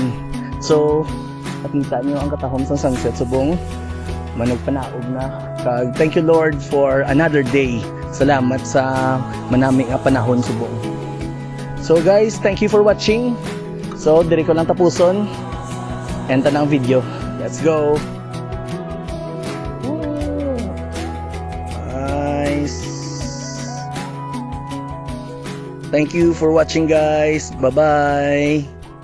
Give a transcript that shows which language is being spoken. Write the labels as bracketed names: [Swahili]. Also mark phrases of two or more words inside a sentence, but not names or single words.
[Hiligaynon] So, nakita niyo ang katahom sa sunset subong manog panaog na. [English] Kag thank you Lord for another day. [Hiligaynon] Salamat sa manami nga panahon subong. [English] So guys, thank you for watching. So, [Hiligaynon] diri ko lang tapuson. Enta na ang video. [English] Let's go. Nice. Thank you for watching guys. Bye-bye.